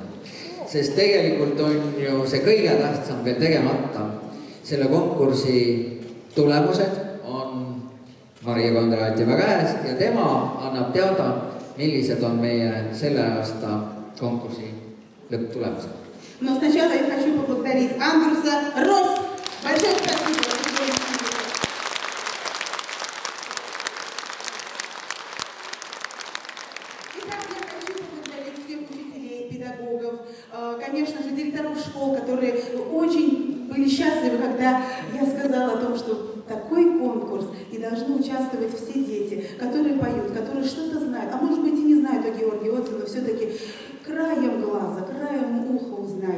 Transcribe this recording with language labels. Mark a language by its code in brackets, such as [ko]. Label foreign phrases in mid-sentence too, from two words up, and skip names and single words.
[et] Sest tegelikult on ju see kõige tähtsam veel tegemata. Selle konkursi tulemused on Maria Kondratieva käes ja tema annab teada, millised on meie selle aasta konkursi lõpptulemused. [ru] Но сначала я хочу поблагодарить Андруса Рос. Большое спасибо. Конечно же, директоров школ, которые очень были счастливы, когда я сказала о том, что такой конкурс, и должны участвовать все дети, которые поют, которые что-то знают, а может быть и не знают о удается, но все-таки краем глаза, краем уха узнать.